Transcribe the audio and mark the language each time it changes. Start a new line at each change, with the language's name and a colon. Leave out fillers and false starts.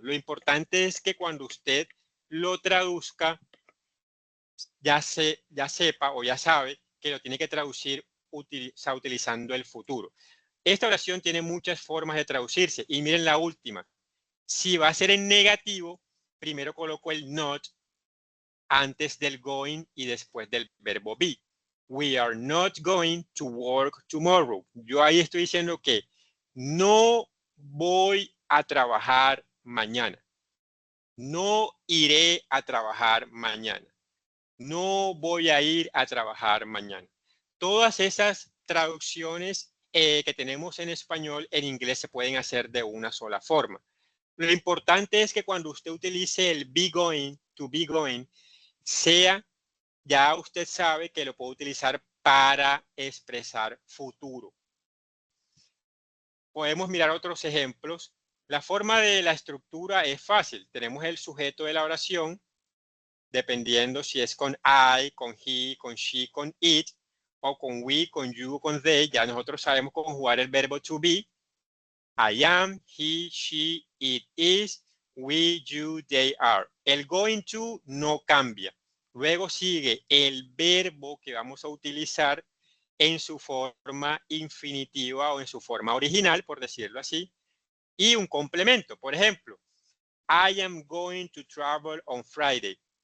Spanish: Lo importante es que cuando usted lo traduzca, ya sepa o ya sabe que lo tiene que traducir utilizando el futuro. Esta oración tiene muchas formas de traducirse y miren la última. Si va a ser en negativo, primero coloco el not antes del going y después del verbo be.
English: We are not going to work tomorrow.
Spanish: Yo ahí estoy diciendo que no voy a trabajar mañana. No iré a trabajar mañana. No voy a ir a trabajar mañana. Todas esas traducciones que tenemos en español, en inglés se pueden hacer de una sola forma. Lo importante es que cuando usted utilice el be going, to be going, ya usted sabe que lo puede utilizar para expresar futuro. Podemos mirar otros ejemplos. La forma de la estructura es fácil. Tenemos el sujeto de la oración, dependiendo si es con I, con he, con she, con it, o con we, con you, con they. Ya nosotros sabemos conjugar el verbo to be.
English: I am, he, she, it is, we, you, they are.
Spanish: El going to no cambia. Luego sigue el verbo que vamos a utilizar en su forma infinitiva o en su forma original, por decirlo así, y un complemento. Por ejemplo,
English: I am going to travel on Friday.